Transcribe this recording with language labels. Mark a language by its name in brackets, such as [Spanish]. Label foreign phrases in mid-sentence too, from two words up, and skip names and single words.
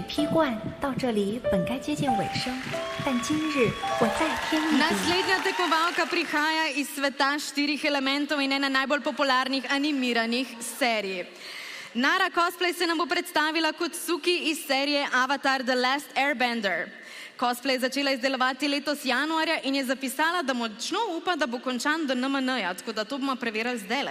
[Chinese] 惯到这里本该接近尾声，但今日我再添一笔。 [Slovenian] Naslednja tekmovalka prihaja iz sveta 4 elementov in ene najbolj popularnih animiranih serij. Nara Cosplay se nam bo predstavila kot Suki iz serije Avatar The Last Airbender. Cosplay je začela izdelovati letos januarja in je zapisala, da močno upa, da bo končan do NMN-ja, tako da to bomo preverili zdajle.